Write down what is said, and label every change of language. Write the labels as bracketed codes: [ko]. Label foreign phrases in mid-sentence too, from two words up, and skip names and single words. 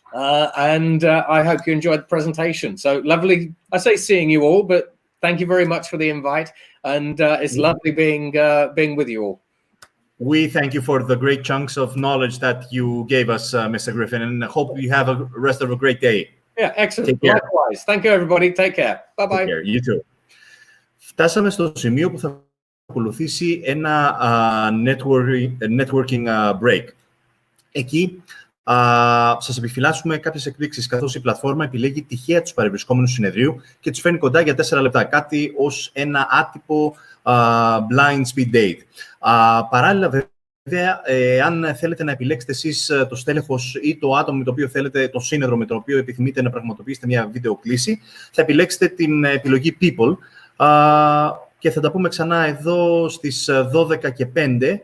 [en] And I hope you enjoyed the presentation. So lovely, I say seeing you all, but thank you very much for the invite. And it's lovely being with you all. We thank you for the great chunks of knowledge that you gave us, Mr. Griffin, and hope you have a rest of a great day. Yeah, excellent. Likewise. Thank you, everybody. Take care. Bye-bye. Take care. You too. [el] Φτάσαμε στο σημείο που θα ακολουθήσει ένα [en] networking break. [el] Εκεί σας επιφυλάσσουμε κάποιες εκπλήξεις, καθώς η πλατφόρμα επιλέγει τυχαία τους παρευρισκόμενους συνεδρίου και τους φέρνει κοντά για 4 λεπτά, κάτι ως ένα άτυπο [en] blind speed date. [el] Παράλληλα, βέβαια, αν θέλετε να επιλέξετε εσείς το στέλεχος ή το άτομο με το οποίο θέλετε, το σύνεδρο με το οποίο επιθυμείτε να πραγματοποιήσετε μια βίντεο κλήση, θα επιλέξετε την επιλογή People και θα τα πούμε ξανά εδώ στις 12 και 5.